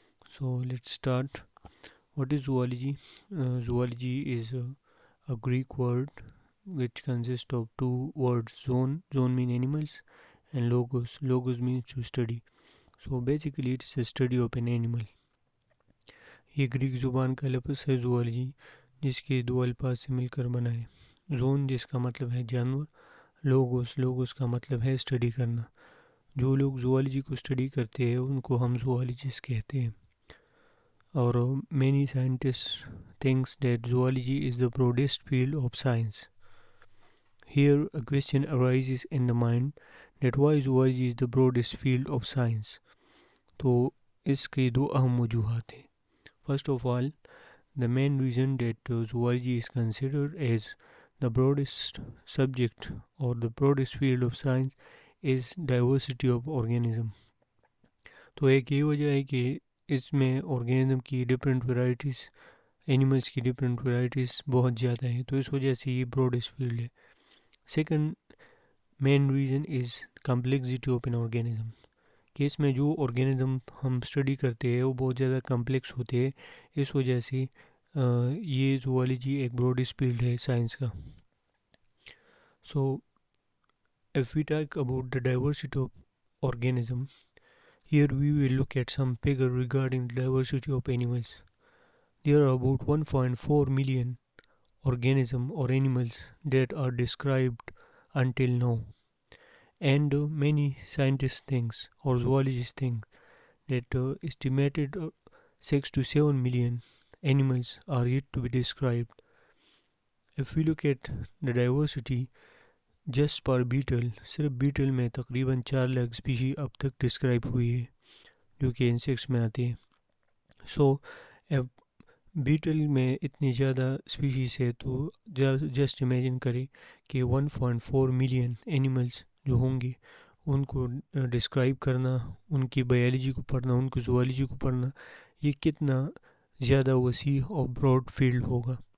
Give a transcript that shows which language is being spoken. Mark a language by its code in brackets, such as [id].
[en] So let's start. What is zoology? Zoology is a Greek word which consists of two words. Zone mean animals, and logos means to study. So basically it's a study of an animal. [hi] ये Greek जुबान का लफ्ज़ है zoology, जिसके दो अल्फाज से मिलकर बना है. जोन जिसका मतलब है जानवर, लोगोस का मतलब है स्टडी करना. जो लोग zoology को स्टडी करते हैं उनको हम zoologists कहते हैं. और [en] many scientists thinks that zoology is the broadest field of science. Here a question arises in the mind that why zoology is the broadest field of science. [hi] तो इसके दो अहम वजूहात हैं. [en] First of all, the main reason that zoology is considered as the broadest subject or the broadest field of science is diversity of organism. [hi] तो एक ये वजह है कि इसमें ऑर्गेनिज्म की डिफरेंट वेराइटीज़, एनिमल्स की डिफरेंट वेराइटीज़ बहुत ज़्यादा हैं, तो इस वजह से ये ब्रॉडेस्ट फील्ड है. [en] Second main reason is complexity of an organism. [hi] कि इसमें जो ऑर्गेनिज्म हम स्टडी करते हैं वो बहुत ज़्यादा कम्प्लेक्स होते हैं. इस वजह से ये ज़ूलॉजी एक ब्रॉडेस्ट फील्ड है साइंस का. [en] So if we talk about the diversity of organism, here we will look at some figure regarding the diversity of animals. There are about 1.4 million organisms or animals that are described until now. And many scientists think or zoologists think that estimated 6 to 7 million animals are yet to be described. If we look at the diversity just per beetle, [hi] सिर्फ beetle में तकरीबन 4 lakh species अब तक describe हुई है जो कि insects में आते हैं. सो बीटल में इतनी ज़्यादा स्पीशीज़ है तो जस्ट इमेजिन करें कि 1.4 मिलियन एनिमल्स जो होंगे उनको डिस्क्राइब करना, उनकी बायोलॉजी को पढ़ना, उनकी ज़ूलॉजी को पढ़ना, ये कितना ज़्यादा वसी और ब्रॉड फील्ड होगा.